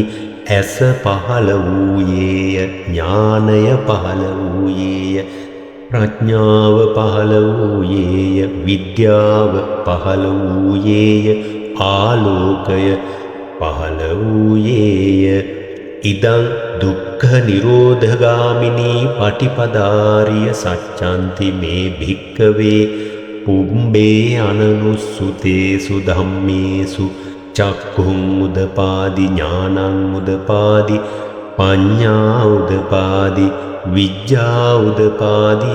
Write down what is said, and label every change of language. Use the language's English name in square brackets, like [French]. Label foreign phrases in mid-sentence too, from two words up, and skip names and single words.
[Sinhala] ඇස පහළ වූයේය ඥානය පහළ වූයේය ප්‍රඥාව පහළ වූයේය විද්‍යාව පහළ වූයේය ආලෝකය පහළ [Pali] වූයේය ඉදං දුක්ඛ නිරෝධගාමිනී පටිපදාරිය සච්ඡන්ති මේ භික්ඛවේ පුම්බේ අනනුස්සුතේසු ධම්මේසු චක්ඛුං උදපාදි ඥානං උදපාදි පඤ්ඤා උදපාදි විඤ්ඤා උදපාදි